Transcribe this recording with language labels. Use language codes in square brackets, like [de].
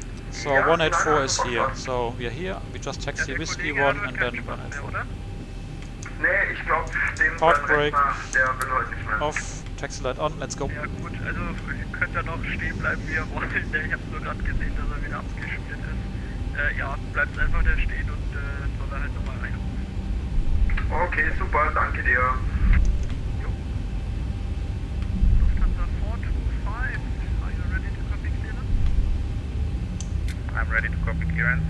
[en] So 184 is here. So we are here. We just taxi Whiskey 1 and then 184. [de] Nee, ich glaube, [en] Park brake off, taxi light on, let's go. [de] Ja gut, also ihr könnt ja noch stehen bleiben, wie ihr wollt. Ich habe nur gerade gesehen, dass er wieder abgeschmiert ist. Ja, bleibt einfach da stehen und soll er halt nochmal reinrufen. Okay, super, danke dir. Jo. [en] Lufthansa 425, are you ready to copy clearance? I'm ready to copy clearance.